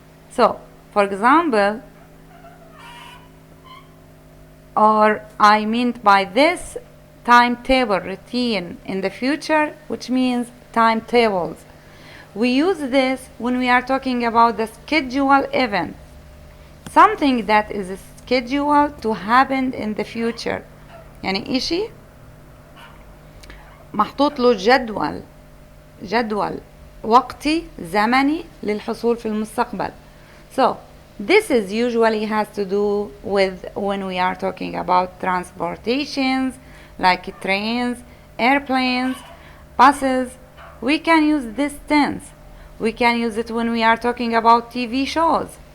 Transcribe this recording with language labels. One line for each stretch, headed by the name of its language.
English: So, for example, or I meant by this timetable routine in the future, which means timetables. We use this when we are talking about the scheduled event, something that is scheduled to happen in the future.
Arabic: يعني إشي محطوط له جدول وقتي زمني للحصول في المستقبل.
English: So this is usually has to do with when we are talking about transportations like trains, airplanes, buses. We can use this tense. We can use it when we are talking about TV shows.